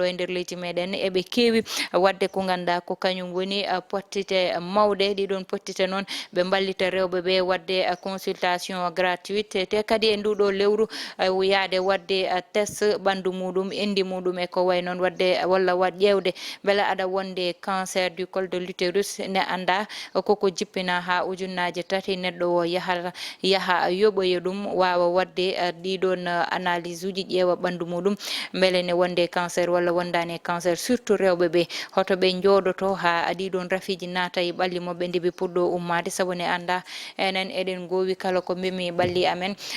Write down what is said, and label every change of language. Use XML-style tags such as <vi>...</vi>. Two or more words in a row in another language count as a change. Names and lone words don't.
<ff>e nder leydi meɗen eɓe kewi wadde ko ganda ko kañum woni pottite mawɗe ɗiɗon pottite noon ɓe ballita rewɓe ɓe wadde</ff> <fr>consultation gratuite</fr> <ff>te kadi e nduɗo lewru yaade wadde test ɓandu muɗum endi muɗum e ko way noon wadde walla wat ƴewde beele aɗa wonde</ff> <fr>cancer du col de l'utérus</fr> <ff>ne anda koko jippina ha ujunnaje tati neɗɗo o yaaha yoɓoya ɗum wawa wadde ɗiɗon analyse uji ƴeewa ɓandu muɗum beele ne wonde cancer walla wondani cancer surtout rewɓe ɓe hoto ɓe jooɗoto ha ɗiɗon rafiji naata e ɓalli moɓe nde ɓe puɗɗo ummade saabu ne anda enen eɗen gowi kala ko memi ɓalli amen</ff>